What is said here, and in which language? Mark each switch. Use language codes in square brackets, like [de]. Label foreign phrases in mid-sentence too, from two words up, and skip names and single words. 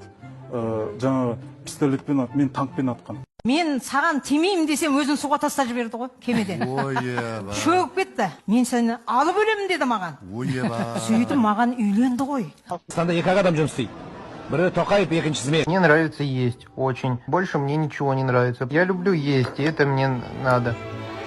[kk] Жаңағы пистолетпен мен танкпен атқан. Мен саған тимеймін десем, өзін суға тастап жіберді ғой, кемеден. Шөгіп кетті. Мен сені алып өлемін деді маған. Сөйтіп маған үйленді ғой. Станда екі адам жұмыс істейді. Бірі Тоқаев, екіншісі мен. [ru] Мне нравится есть, очень. Больше мне ничего не нравится. Я люблю есть, и это мне надо.